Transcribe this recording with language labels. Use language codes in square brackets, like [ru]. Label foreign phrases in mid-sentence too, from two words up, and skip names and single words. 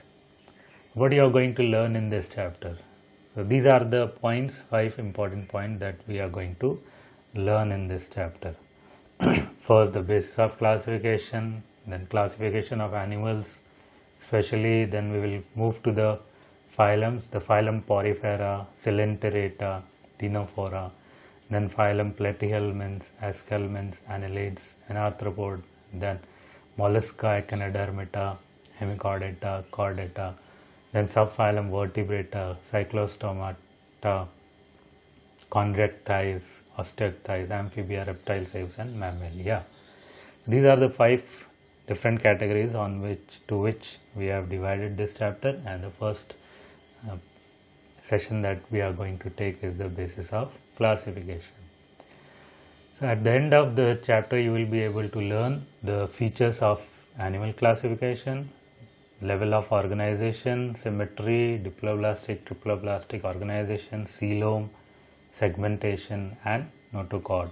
[en] What you are going to learn in this chapter? So these are the points, 5 important points that we are going to learn in this chapter. First, the basis of classification, then classification of animals, especially then we will move to the phylums, the phylum Porifera, Coelenterata, Ctenophora, then phylum Platyhelminths, Aschelminths, Annelids, Anarthropod, then Mollusca, Echinodermata, Hemichordata, Chordata, then subphylum Vertebrata, Cyclostomata, Chondrichthyes, Osteichthyes, Amphibia, Reptile Shapes, and Mammalia. These are the 5 different categories to which we have divided this chapter, and the first session that we are going to take is the basis of classification. So at the end of the chapter, you will be able to learn the features of animal classification, level of organization, symmetry, diploblastic, triploblastic organization, coelom, segmentation, and notochord.